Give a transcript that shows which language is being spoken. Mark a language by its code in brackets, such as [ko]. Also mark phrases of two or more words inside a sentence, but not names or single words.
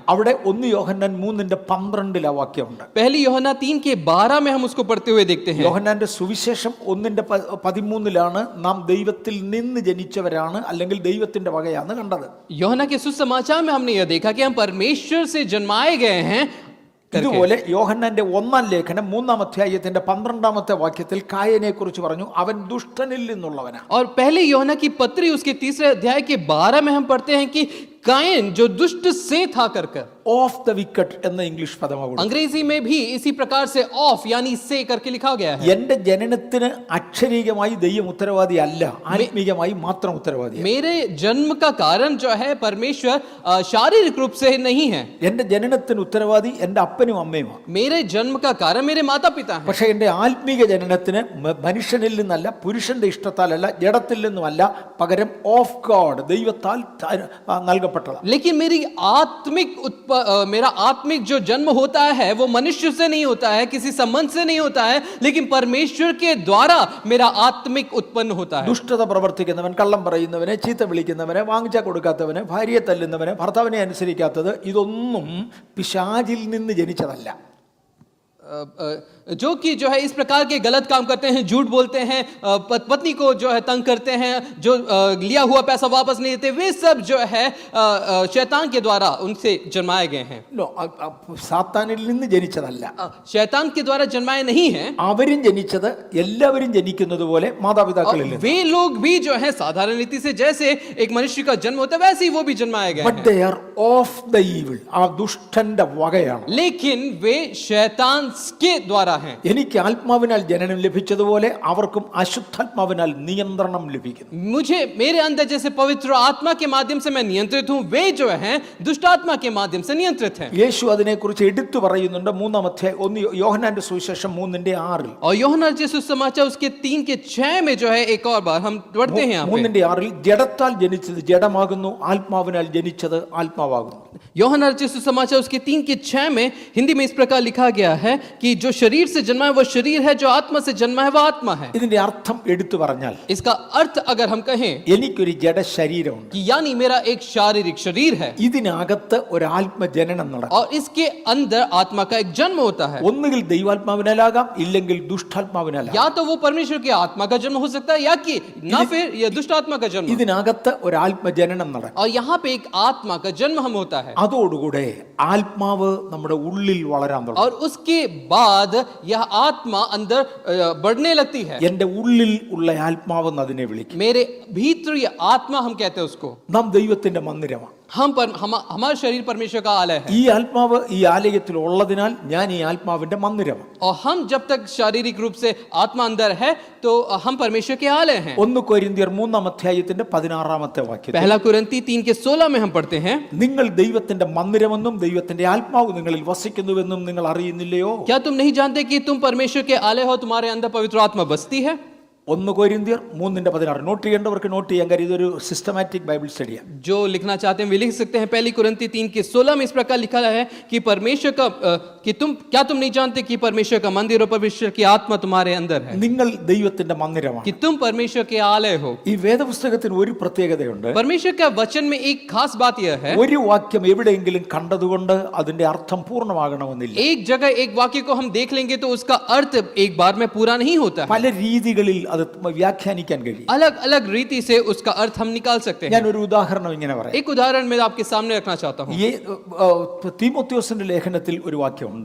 [ml] അവിടെ 1 യോഹന്നാൻ 3:12 വാക്യമുണ്ട്. [hi] पहली यूहन्ना 3:12 में हम उसको पढ़ते हुए देखते हैं। [ml] യോഹന്നാന്റെ സുവിശേഷം 1:13 നാം ദൈവത്തിൽ നിന്ന് ജനിച്ചവരാണ് അല്ലെങ്കിൽ ദൈവത്തിന്റെ വകയാന്ന് കണ്ടത്. [hi] यूहन्ना के सुसमाचार में हमने यह देखा कि हम परमेश्वर से जन्माए गए हैं। [ml] ഇതുപോലെ യോഹന്നാന്റെ 1-ാം ലേഖനം 3-ാം അധ്യായത്തിന്റെ 12-ാമത്തെ വാക്യത്തിൽ കായനെ കുറിച്ച് പറഞ്ഞു, അവൻ ദുഷ്ടനിൽ നിന്നുള്ളവനാണ്. [hi] और पहले यूहन्ना की पत्री उसके 3 अध्याय के 12 में हम पढ़ते हैं कि कायन जो दुष्ट से था कर [en] of the wicked [ml] എന്ന ഇംഗ്ലീഷ് പദമാണ്. [hi] अंग्रेजी में भी इसी प्रकार से ऑफ यानी से करके लिखा गया है। [ml] എന്റെ ജനനത്തിന് അക്ഷരീകമായി ദൈവം ഉത്തരവാദിയല്ല, ആത്മീകമായി മാത്രം ഉത്തരവാദിയാണ്. [hi] मेरे जन्म का कारण जो है परमेश्वर शारीरिक रूप से नहीं है। [ml] എന്റെ ജനനത്തിന് ഉത്തരവാദി എന്റെ അപ്പനും അമ്മയുമാണ്. [hi] मेरे जन्म का कारण मेरे माता पिता हैं। [ml] പക്ഷെ എന്റെ ആത്മീക ജനനത്തിന് മനുഷ്യനിൽ നിന്നല്ല, പുരുഷന്റെ ഇഷ്ടത്താലല്ല, ജഡത്തിൽ നിന്നുമല്ല, പകരം [en] of God [ml] ദൈവത്താൽ നൽകപ്പെട്ടതാണ്. [hi] लेकिन मेरा आत्मिक जो जन्म होता है वो मनुष्य से नहीं होता है, किसी संबंध से नहीं होता है, लेकिन परमेश्वर के द्वारा मेरा आत्मिक उत्पन्न होता है। [ml] ദുഷ്ടത പ്രവർത്തിക്കുന്നവൻ, കള്ളം പറയുന്നവനെ, ചീത്ത വിളിക്കുന്നവനെ, വാങ്ങിച്ച കൊടുക്കാത്തവനെ, ഭാര്യയെ തല്ലുന്നവനെ, ഭർത്താവിനെ അനുസരിക്കാത്തത്, ഇതൊന്നും പിശാചിൽ നിന്ന് ജനിച്ചതല്ല. [hi] जो कि जो है इस प्रकार के गलत काम करते हैं, झूठ बोलते हैं, पत्नी को जो है तंग करते हैं, जो लिया हुआ पैसा वापस नहीं देते, वे सब जो है शैतान के द्वारा उनसे जन्माए गए हैं। [ml] സാത്താനിൽ നിന്ന് ജനിച്ചതല്ല, [hi] शैतान के द्वारा जन्माए नहीं हैं। [ml] അവരും ജനിച്ചത് എല്ലാവരും ജനിക്കുന്നത് പോലെ മാതാപിതാക്കളിൽ നിന്ന്. [hi] वे लोग भी जो है साधारण रीति से जैसे एक मनुष्य का जन्म होता है वैसे ही वो भी जन्माए गए [en] But they are of the evil. [ml] ആ ദുഷ്ടന്റെ വകയാണ്. [hi] लेकिन वे शैतान के द्वारा हैं। [ml] എനിക്ക് ആത്മാവിനാൽ ജനനം ലഭിച്ചതുപോലെ അവർക്കും അശുദ്ധാത്മാവിനാൽ നിയന്ത്രണം ലഭിക്കുന്നു. [hi] मुझे मेरे अंदर जैसे पवित्र आत्मा के माध्यम से मैं नियंत्रित हूं, वे जो हैं दुष्ट आत्मा के माध्यम से नियंत्रित हैं। [ml] യേശു അതിനെക്കുറിച്ച് എടുത്തു പറയുന്നുണ്ട്. 3-ാം അധ്യായം യോഹന്നാന്റെ സുവിശേഷം 3:6 [hi] और यूहन्ना के सुसमाचार उसके 3:6 में जो है एक और बार हम पढ़ते हैं यहाँ पे। [ml] 3:6 ജഡത്താൽ ജനിച്ചത് ജഡമാകുന്നു, ആത്മാവിനാൽ ജനിച്ചത് ആത്മാവാകുന്നു. [hi] यूहन्ना के सुसमाचार उसके 3:6 में हिंदी में इस प्रकार लिखा गया है कि जो शरीर से जन्मा है वो शरीर है, जो आत्मा से जन्मा है वो आत्मा है। [ml] ഇതിന്റെ അർത്ഥം എടുത്തു പറഞ്ഞാൽ, [hi] इसका अर्थ अगर हम कहें [ml] എനിക്കൊരു ജഡ ശരീരമുണ്ട്, [hi] कि यानी मेरा एक शारीरिक शरीर है [ml] ഇതിനകത്ത് ഒരു ആത്മജനനം നടക്കും. [hi] और इसके अंदर आत्मा का एक जन्म होता है। [ml] ഒന്നുകിൽ ദൈവാത്മാവിനാലാകാം, ഇല്ലെങ്കിൽ ദുഷ്ടാത്മാവിനാലാകാം. [hi] या तो वो परमेश्वर के आत्मा का जन्म हो सकता है या कि ना फिर ये दुष्ट आत्मा का जन्म। [ml] ഇതിനകത്ത് ഒരു ആത്മജനനം നടക്കും. [hi] और यहाँ पे एक आत्मा का जन्म हम होता है। [ml] അതോടുകൂടെ ആത്മാവ് നമ്മുടെ ഉള്ളിൽ വളരാൻ തുടങ്ങും. [hi] और उसके बाद यह आत्मा अंदर बढ़ने लगती है। [ml] എന്റെ ഉള്ളിൽ ഉള്ള ആത്മാവെന്ന് അതിനെ വിളിക്കും. [hi] मेरे भीतर ये आत्मा हम कहते हैं उसको। [ml] നാം ദൈവത്തിന്റെ മന്ദിരമാണ്. [hi] हमारा शरीर परमेश्वर का आलय है [ml] ഈ ആത്മാവ് ഈ ആലയത്തിൽ ഉള്ളതിനാൽ ഞാൻ ഈ ആത്മാവിന്റെ മന്ദിരമാണ്. [hi] और हम जब तक शारीरिक रूप से आत्मा अंदर है तो हम परमेश्वर के आलय हैं। [ml] 1 കൊരിന്ത്യർ 3-ാമത്തെ 16-ാമത്തെ വാക്യം, [hi] पहला कुरिन्ती 3:16 में हम पढ़ते हैं, [ml] നിങ്ങൾ ദൈവത്തിന്റെ മന്ദിരമെന്നും ദൈവത്തിന്റെ ആത്മാവ് നിങ്ങളിൽ വസിക്കുന്നുവെന്നും നിങ്ങൾ അറിയുന്നില്ലയോ? [hi] क्या तुम नहीं जानते कि तुम परमेश्वर के आलय हो, तुम्हारे अंदर पवित्र आत्मा बसती है? [ml] 1 കൊരിന്ത്യർ 3:16 നോട്ട് ചെയ്യേണ്ടവർക്ക് നോട്ട് ചെയ്യാൻ കാര്യം ഇതൊരു [en] systematic Bible study. [hi] जो लिखना चाहते हैं वे लिख सकते हैं। पहली कुरिन्ती 3:16 में इस प्रकार लिखा है कि परमेश्वर का क्या तुम नहीं जानते कि परमेश्वर का मंदिर और परमेश्वर की आत्मा तुम्हारे अंदर है, [ml] നിങ്ങൾ ദൈവത്തിന്റെ മന്ദിരമാണ്. [hi] कि तुम परमेश्वर के आलय हो। [ml] ഈ വേദപുസ്തകത്തിന് ഒരു പ്രത്യേകതയുണ്ട്. [hi] परमेश्वर का वचन में एक खास बात यह है, [ml] ഒരു വാക്യം എവിടെയെങ്കിലും കണ്ടതുകൊണ്ട് അതിന്റെ അർത്ഥം പൂർണ്ണമാകണമെന്നില്ല. [hi] एक जगह एक वाक्य को हम देख लेंगे तो उसका अर्थ एक बार में पूरा नहीं होता है। [ml] പല രീതികളിൽ അത് വ്യാഖ്യാനിക്കാൻ കഴിയും. [hi] अलग अलग रीति से उसका अर्थ हम निकाल सकते हैं। [ml] ഞാൻ ഒരു ഉദാഹരണം ഇങ്ങനെ പറയാം. [hi] एक उदाहरण मैं आपके सामने रखना चाहता हूँ। [ml] ഈ തീമോഥെയോസിന്റെ ലേഖനത്തിൽ ഒരു വാക്യമുണ്ട്.